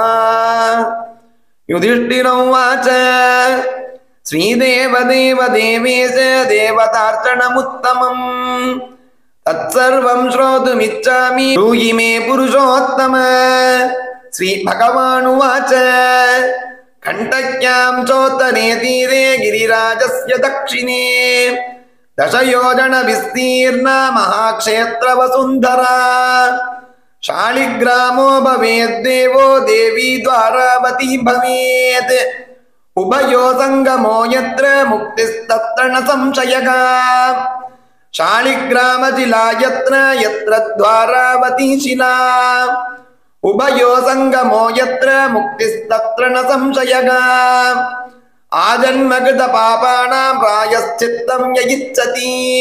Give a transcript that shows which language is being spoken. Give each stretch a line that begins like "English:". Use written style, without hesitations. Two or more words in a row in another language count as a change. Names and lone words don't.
Sanskrit: युधिष्ठिरोवाच श्रीदेवदेव देवेश देवतार्चनमुत्तमम् तत्सर्वं श्रोतुमिच्छामि ब्रूहि मे पुरुषोत्तम. श्री भगवानुवाच गण्डक्यां चोत्तरे तीरे गिरिराजस्य दक्षिणे दशयोजन विस्तीर्ण महाक्षेत्र वसुन्धरा शालिग्रामो भवेद् देवो देवी द्वारावती भवेत् उभयो संगमो यत्र मुक्तिस्तत्र न संशयः शालिग्रामशिला यत्र यत्र द्वारावती शिला उभयो संगमो यत्र मुक्तिस्तत्र न संशयः आजन्मकृत पापानां प्रायश्चित्तं य इच्छति